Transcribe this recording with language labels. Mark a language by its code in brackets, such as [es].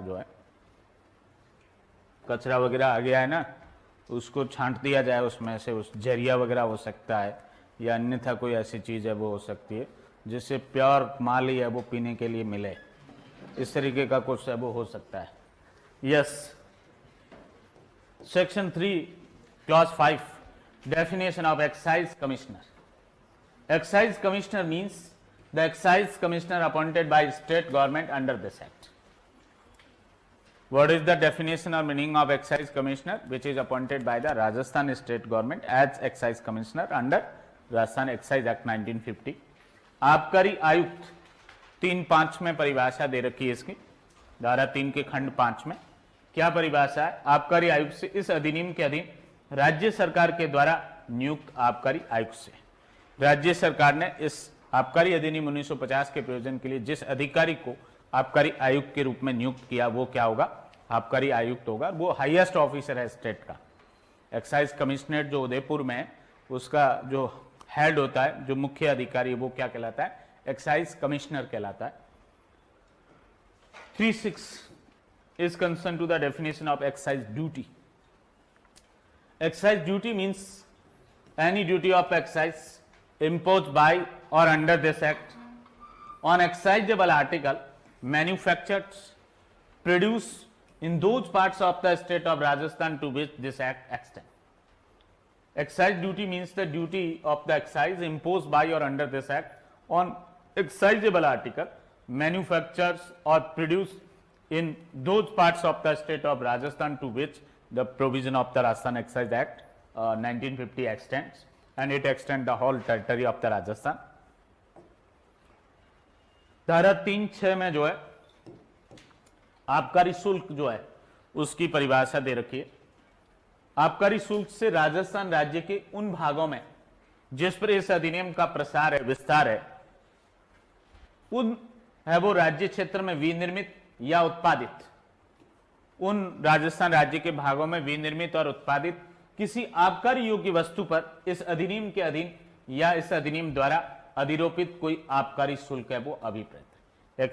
[hi] जो है कचरा वगैरह आ गया है ना, उसको छांट दिया जाए उसमें से, उस जरिया वगैरह हो सकता है या अन्यथा कोई ऐसी चीज़ है वो हो सकती है जिससे प्योर माल ही है वो पीने के लिए मिले, इस तरीके का कुछ है वो हो सकता है। Yes. [en] Section 3 clause 5 definition of excise commissioner. Excise commissioner means the excise commissioner appointed by state government under this act. What is the definition or meaning of excise commissioner which is appointed by the Rajasthan state government as excise commissioner under Rajasthan Excise Act 1950? [hi] आबकारी आयुक्त 3(5) में परिभाषा दे रखी है इसकी, धारा 3 के खंड 5 में। क्या परिभाषा है? आबकारी आयुक्त से इस अधिनियम के अधीन राज्य सरकार के द्वारा नियुक्त आबकारी आयुक्त से, राज्य सरकार ने इस आबकारी अधिनियम 1950 के प्रयोजन के लिए जिस अधिकारी को आबकारी आयुक्त के रूप में नियुक्त किया वो क्या होगा? आबकारी आयुक्त होगा। वो हाईएस्ट ऑफिसर है स्टेट का। एक्साइज कमिश्नरेट जो उदयपुर में है उसका जो हेड होता है, जो मुख्य अधिकारी, वो क्या कहलाता है? एक्साइज कमिश्नर कहलाता है। [en] 3(6) is concerned to the definition of excise duty. Excise duty means any duty of excise imposed by or under this act on exciseable article manufactured, produced in those parts of the state of Rajasthan to which this act extends. Excise duty means the duty of the excise imposed by or under this act on exciseable article manufactured or produced in those parts of the state of Rajasthan to which the provision of the Rajasthan Excise Act 1950 extends, and it extends the whole territory of the Rajasthan. [hi] धारा 3(6) में जो है आबकारी शुल्क जो है उसकी परिभाषा दे रखी है। आबकारी शुल्क से राजस्थान राज्य के उन भागों में जिस पर इस अधिनियम का प्रसार है, विस्तार है, उन है वो राज्य क्षेत्र में विनिर्मित या उत्पादित, उन राजस्थान राज्य के भागों में विनिर्मित और उत्पादित किसी आबकारी योग्य वस्तु पर इस अधिनियम के अधीन या इस अधिनियम द्वारा अधिरोपित कोई आबकारी शुल्क है वो अभिप्रेत है।